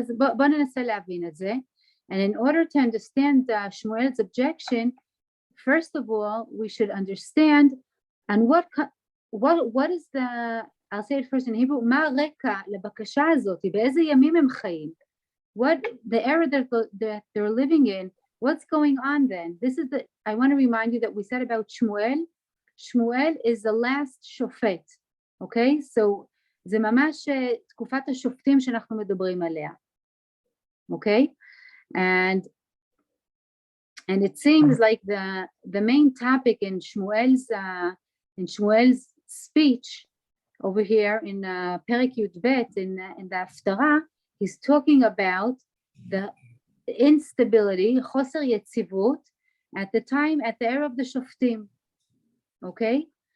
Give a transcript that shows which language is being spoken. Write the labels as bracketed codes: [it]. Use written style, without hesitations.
[he] אז בוא ננסה להבין את זה. [en] And in order to understand Shmuel's objection, first of all, we should understand and what is the, I'll say it first in Hebrew, [he] מה הרקע לבקשה הזאת? באיזה ימים הם חיים? [en] What the era that they're living in, what's going on then? This is the, I want to remind you that we said about Shmuel. Shmuel is the last shofet, okay? [he] So זה ממש תקופת השופטים שאנחנו מדברים עליה, okay? [en] And it seems like the main topic in Shmuel's speech over here in Perek Yud Bet in the Haftarah, he's talking about the instability, choser yetzivut, at the era of the Shoftim, okay?